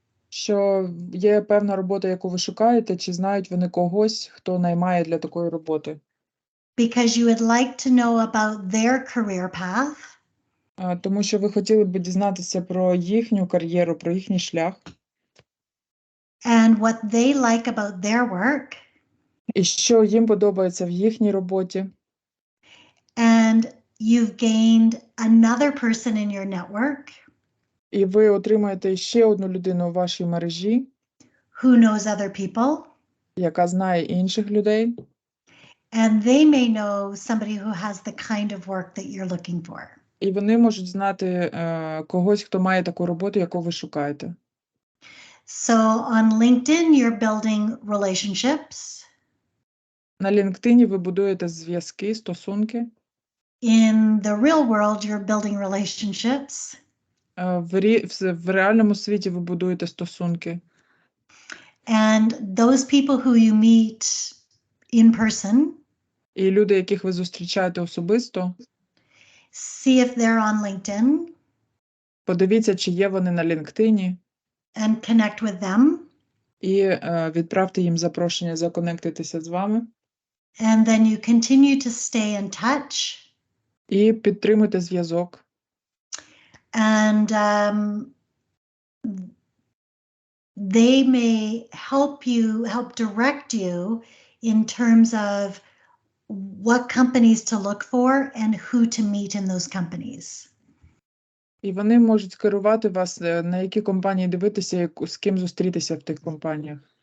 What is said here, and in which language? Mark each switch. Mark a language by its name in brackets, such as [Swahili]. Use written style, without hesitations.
[Ukrainian] що є певна робота, яку ви шукаєте, чи знають вони когось, хто наймає для такої роботи. [English] Because you would like to know about their career path [Ukrainian] Тому що ви хотіли б дізнатися про їхню кар'єру, про їхній шлях, [English] and what they like about their work. [Ukrainian] і що їм подобається в їхній роботі. [English] And you've gained another person in your network [Ukrainian] І ви отримаєте ще одну людину у вашій мережі, [English] who knows other people. [Ukrainian] яка знає інших людей. [English] And they may know somebody who has the kind of work that you're looking for. [Ukrainian] І вони можуть знати когось, хто має таку роботу, яку ви шукаєте. [English] So on LinkedIn, you're building relationships. [Ukrainian] На LinkedIn ви будуєте зв'язки, стосунки. [English] In the real world, you're building relationships. [Ukrainian] В реальному світі ви будуєте стосунки. [English] And those people who you meet in person, [Ukrainian] І люди, яких ви зустрічаєте особисто, [English] see if they're on LinkedIn [Ukrainian] подивіться, чи є вони на LinkedIn, [English] and connect with them. [Ukrainian] і відправте їм запрошення законектитися з вами. [English] And then you continue to stay in touch. [Ukrainian] І підтримуйте зв'язок. [English] And they may help direct you in terms of what companies to look for and who to meet in those companies. [Ukrainian] І вони можуть скерувати вас, на які компанії дивитися, з ким зустрітися в тих компаніях.